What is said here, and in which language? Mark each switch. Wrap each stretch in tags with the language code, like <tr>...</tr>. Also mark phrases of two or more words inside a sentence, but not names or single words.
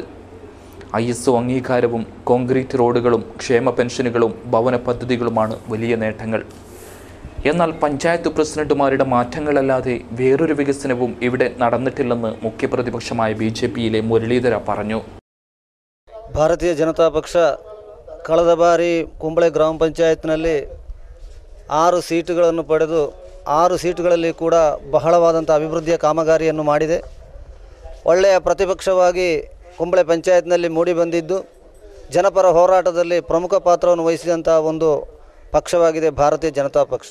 <ml>ISO അംഗീകാരവും കോൺക്രീറ്റ് റോഡുകളും ക്ഷേമ പെൻഷനുകളും ഭവന പദ്ധതികളുമാണ് വലിയ നേട്ടങ്ങൾ. എന്നാൽ പഞ്ചായത്ത് പ്രസിഡന്റുമാരുടെ മാറ്റങ്ങളല്ലാതെ വേറൊരു വികസനവും ഇവിടെ നടന്നിട്ടില്ലെന്ന് മുഖ്യപ്രതിപക്ഷമായ BJPയിലെ ಮುರಳೀಧರ പറഞ്ഞു.</ml> <kn>ಭಾರತೀಯ ಜನತಾ ಪಕ್ಷ ಕಳೆದ ಬಾರಿ ಕುಂಬಳೆ ಗ್ರಾಮ ಪಂಚಾಯತ್ನಲ್ಲಿ 6 ಸೀಟುಗಳನ್ನು ಪಡೆದು 6 ಸೀಟುಗಳಲ್ಲಿ ಕೂಡ ಬಹಳವಾದಂಥ ಅಭಿವೃದ್ಧಿಯ ಕಾಮಗಾರಿಯನ್ನು ಮಾಡಿದೆ. ಒಳ್ಳೆಯ ಪ್ರತಿಪಕ್ಷವಾಗಿ ಕುಂಬಳೆ ಪಂಚಾಯತ್ನಲ್ಲಿ ಮೂಡಿ ಬಂದಿದ್ದು ಜನಪರ ಹೋರಾಟದಲ್ಲಿ ಪ್ರಮುಖ ಪಾತ್ರವನ್ನು ವಹಿಸಿದಂಥ ಒಂದು ಪಕ್ಷವಾಗಿದೆ ಭಾರತೀಯ ಜನತಾ ಪಕ್ಷ.</kn>